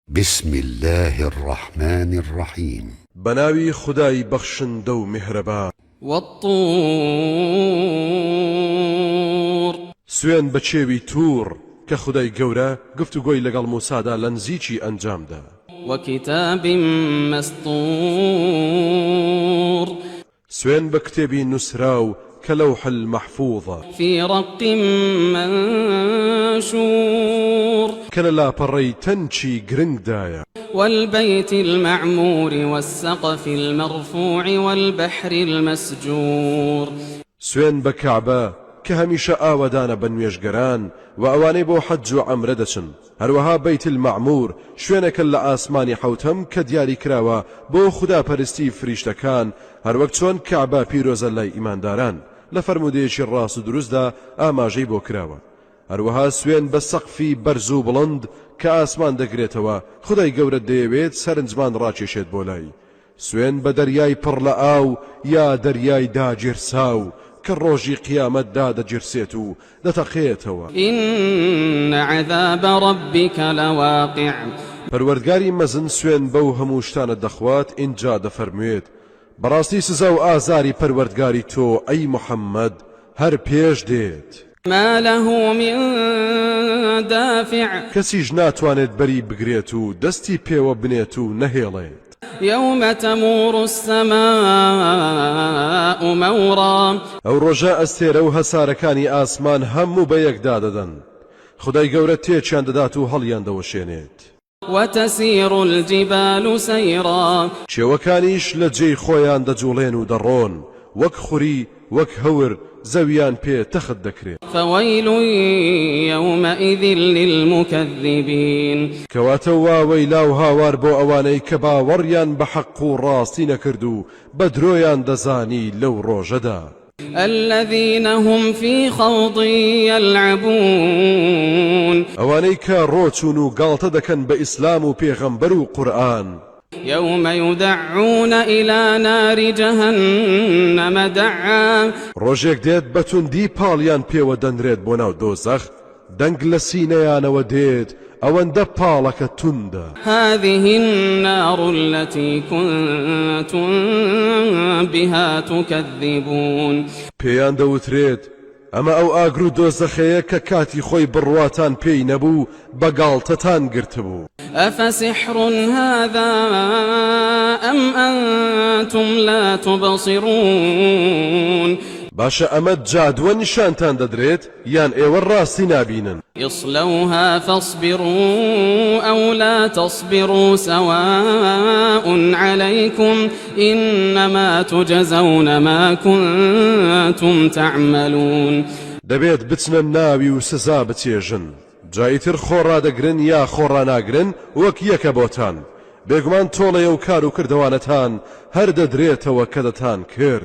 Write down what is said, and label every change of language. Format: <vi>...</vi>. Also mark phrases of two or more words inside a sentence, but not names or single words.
<ar>بسم الله الرحمن الرحيم</ar> <ckb>بناوي خداي بخشن دو مهربان</ckb> <ar>والطور</ar> <ckb>سوين بچێوی توور کە خدای گەورە گفتوگۆی لەگەڵ موسادا لە نزیکی ئەنجامدا</ckb> <ar>وكتاب مسطور</ar> <ckb>سوين بە کتێبی نووسراو کە</ckb> <ar>لەوح المەحفوظە في رق منشور</ar> <ckb>کە لە لاپەڕەی تەنچی گرنگدایە</ckb> <ar>والبيت المعمور والسقف المرفوع والبحر المسجور</ar> <ckb>سوين بە کەعبە کە هەمیشە ئاوەدانە بە نوێژگەران و ئەوانەی بۆ حەج و عەمرە دەچن هەروەها</ckb> <ar>بەیت المەعمور</ar> <ckb>شوێنێکە لە ئاسمانی حەوتەم کە دیاری کراوە بۆ خوداپەرستی فریشتەکان هەروەک چۆن کەعبە پیرۆزە لای ئیمانداران لە فەرمودەیەکی ڕاست و دروستدا ئاماژەی بۆ کراوە هەروەها سوێن بە سەقفی بەرز و بڵند کە ئاسمان دەگرێتەوە خدای گەورە دەیەوێت سەرنجمان ڕاکێشێت بۆ لای سوێن بە دەریای پڕ لە ئاو یا دەریای داگیرساو کە ڕۆژی قیامەتدا دەگیرسێت و دەتەقێتەوە</ckb> <ar>إن عذاب ربك لواقع</ar> <ckb>پەروەردگاری مەزن سوێن بەو هەموو شتانە دەخوات ئینجا دەفەرموێت بەڕاستی سزا و ئازاری پەروەردگاری تۆ ئەی محەممەد هەر پێش دێت</ckb> <ar>ما له من دافع</ar> <ckb>کەسیش ناتوانێت بەری بگرێت و دەستی پێوە بنێت و نەهێڵێت</ckb> <ar>يوم تمور السماء مورا</ar> <ckb>ئەو ڕۆژە ئەستێرە و هەسارەکانی ئاسمان هەموو بە یەکدا دەدەن خدای گەورە تێکیان دەدات و هەڵیان دەوەشێنێت</ckb> <ar>وتسير الجبال سيرا</ar> <ckb>کێوەکانیش لە جێی خۆیان دەجوڵێن و دەڕۆن وەک خوری وەک هەور زەویان پێ تەخت دەکرێت</ckb> <ar>فويل يومئذ للمكذبين</ar> <ckb>کەواتە واوەی لاو هاوار بۆ ئەوانەی کە باوەڕیان بە حەق و ڕاستی نەکرد و بە درۆیان دەزانی لەو ڕۆژەدا</ckb> <ar>الذين هم في خوض يلعبون</ar> <ckb>ئەوانەی کە ڕۆچون و گاڵتە دەکەن بە ئیسلام و پێغەمبەر و قورئان</ckb> <ar>يوم يدعون إلى نار جهنم دعا</ar> <ckb>ڕۆژێک دێت بەتوندی پاڵیان پێوە دەنرێت بۆ ناو دۆزەخ دەنگ لە سینەیانەوە دێت ئەوەندە پاڵەکە توندە</ckb> <ar>هذه النار التي كنتم بها تكذبون</ar> <ckb>پێیان دەوترێت ئەمە ئەو ئاگر و دۆزەخەیە کە کاتی خۆی بڕواتان پێی نەبوو بە گاڵتەتان گرتبوو</ckb> <ar>أفسحر هذا أم أنتم لا تبصرون</ar> <ckb>باشە ئەمە جادووە نیشانتان دەدرێت یان ئێوە ڕاستی نابینن</ckb> <ar>اصلوها فاصبروا أو لا تصبروا سواء عليكم إنما تجزون ما كنتم تعملون</ar> <ckb>دەبێت بچنە ناوی و سزا بچێژن جایتر خۆڕادەگرن یا خۆڕاناگرن وەک یەکە بۆتان بێگومان تۆڵەیە و کار و کردوانەتان هەر دەدرێتەوە کە دەتان کرد</ckb>